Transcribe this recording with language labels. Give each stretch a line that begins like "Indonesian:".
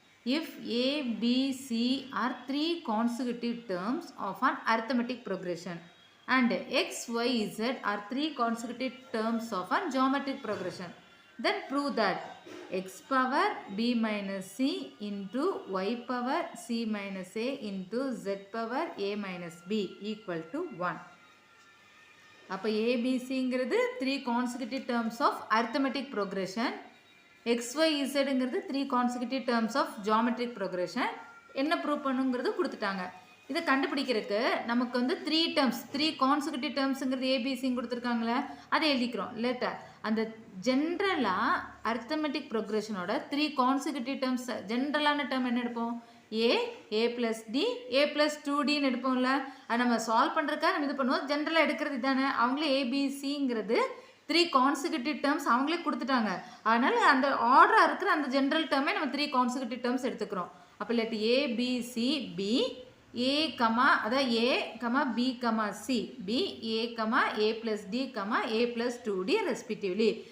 English: If A, B, C are three consecutive terms of an arithmetic progression and X, Y, Z are three consecutive terms of a geometric progression, then prove that X power B minus C into Y power C minus A into Z power A minus B equal to 1. அப்போ ஏபிசிங்கிறது three consecutive terms of arithmetic progression, XYZங்கிறது three consecutive terms of geometric progression.
Tamil: என்ன prove பண்ணுங்கிறது கொடுத்துட்டாங்க. இதை கண்டுபிடிக்கிறதுக்கு நமக்கு வந்து three consecutive டேர்ம்ஸுங்கிறது ஏபிசின்னு கொடுத்துருக்காங்களே, அதை எழுதிக்கிறோம். Later அந்த ஜென்ரலாக arithmetic ப்ரோக்ரெஷனோட three consecutive terms ஜென்ரலான term என்ன எடுப்போம்? A plus D, A plus 2Dன்னு எடுப்போம்ல. அது நம்ம சால்வ் பண்ணுறதுக்காக நம்ம இது பண்ணுவோம். ஜென்ரலாக எடுக்கிறது தானே. அவங்களே ஏபிசிங்கிறது த்ரீ கான்சிக்யூட்டிவ் டேர்ம்ஸ் அவங்களே கொடுத்துட்டாங்க. அதனால் அந்த ஆர்டராக இருக்கிற அந்த ஜென்ரல் டேர்மே நம்ம த்ரீ கான்சிக்யூட்டிவ் டேர்ம்ஸ் எடுத்துக்கிறோம். அப்போ இல்லாட்டி ஏபிசி பி ஏ கமா அதாவது ஏ comma B comma C B A comma A plus D comma A plus 2D respectively.